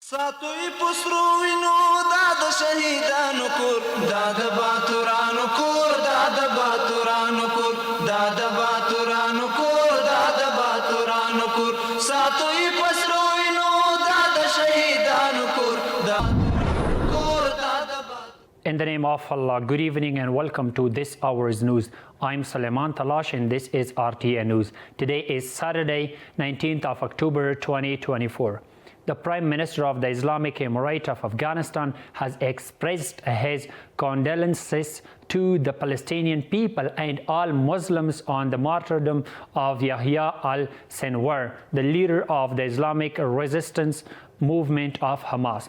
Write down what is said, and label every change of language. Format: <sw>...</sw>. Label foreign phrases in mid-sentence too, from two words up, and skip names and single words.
<ps>ساتوی پسرو وینو دا د شهیدانو کور دا د باتورانو کور دا د باتورانو کور دا د باتورانو کور دا د باتورانو کور ساتوی پسرو وینو دا د شهیدانو کور دا کور دا د</ps> <en>In the name of Allah, good evening and welcome to this hour's news. I'm Suleiman Talash and this is RTA News. Today is Saturday, 19th of October 2024. The Prime Minister of the Islamic Emirate of Afghanistan has expressed his condolences to the Palestinian people and all Muslims on the martyrdom of Yahya al-Sinwar, the leader of the Islamic resistance movement of Hamas.</en>